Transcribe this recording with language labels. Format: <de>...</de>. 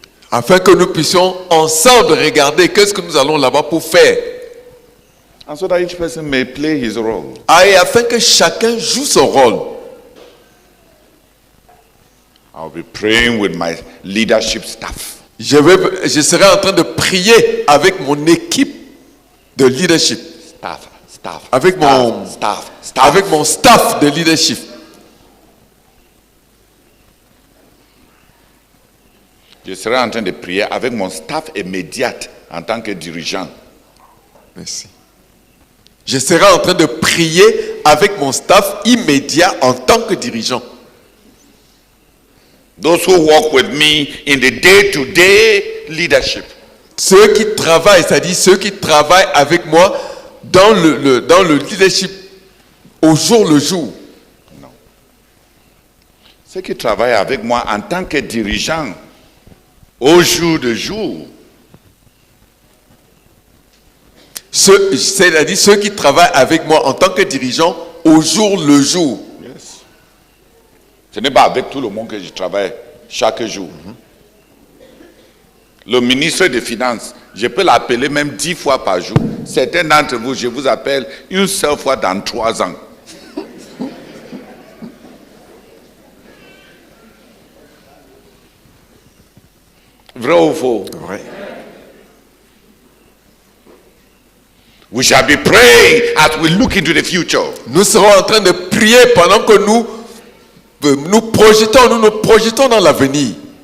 <fr>Afin que nous puissions ensemble regarder qu'est-ce que nous allons là-bas pour faire.</fr> <en>And so that each person may play his role.</en> <fr>Ah, et afin que chacun joue son rôle.</fr> <en>I'll be praying with my leadership staff.</en> <fr>Je serai en train de prier avec mon équipe de leadership.</fr> <en>Staff.</en> <fr>Avec mon staff de leadership. Je serai en train de prier avec mon staff immédiat en tant que dirigeant. Merci. Je serai en train de prier avec mon staff immédiat en tant que dirigeant.</fr> <en>Those who work with me in the day-to-day leadership.</en> <fr>Ceux qui travaillent, c'est-à-dire ceux qui travaillent avec moi dans le leadership au jour le jour. Non. Ceux qui travaillent avec moi en tant que dirigeant au jour le jour. C'est-à-dire ceux qui travaillent avec moi en tant que dirigeant au jour le jour.</fr> <en>Yes.</en> <fr>Ce n'est pas avec tout le monde que je travaille chaque jour. Le ministre des Finances, je peux l'appeler même 10 fois par jour. Certains d'entre vous, je vous appelle une seule fois dans 3 ans. Vrai ou faux? Ouais.</fr> <en>We shall be praying as we look into the future.</en> <fr>Nous serons en train de prier pendant que nous nous projetons dans l'avenir.</fr>